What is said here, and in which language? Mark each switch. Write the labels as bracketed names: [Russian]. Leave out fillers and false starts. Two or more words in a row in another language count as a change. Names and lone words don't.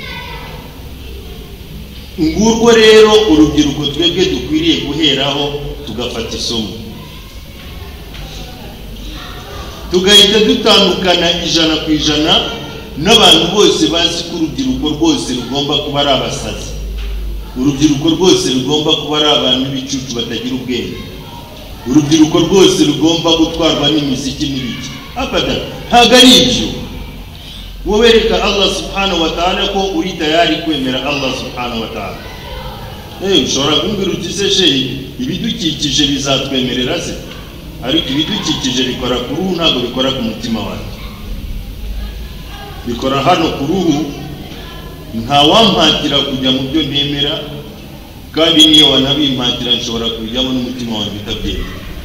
[Kinyarwanda] Ngurwo rero urubyiruko twebwe dukwiriye guheraho tugafata isomo, tugahita dutandukana 100% n'abantu bose bazi ko urubyiruko rwose rugomba kuba ari abasazi, urubyiruko rwose rugomba kuba ari abantu b'ibicucu batagira ubwenge, urubyiruko rwose rugomba gutwarwa n'imiziki n'ibiki. Abada, ntabwo ari ibyo. Wowereka Allah [Arabic] سبحانه وتعالى [Kinyarwanda] ko uri tayari kwemera Allah [Arabic] سبحانه وتعالى. [Kinyarwanda] Ushobora kumbwira uti se shehe, ibidukikije bizatwemerera se? Ariko ibidukikije bikora ku ruhu, ntabwo bikora ku mutima wawe. Bikora hano ku ruhu. Nta wampatira kujya mu byo ntemera, kandi niyo wanabimpatira nshobora kujyamo n'umutima wawe bitabyemera.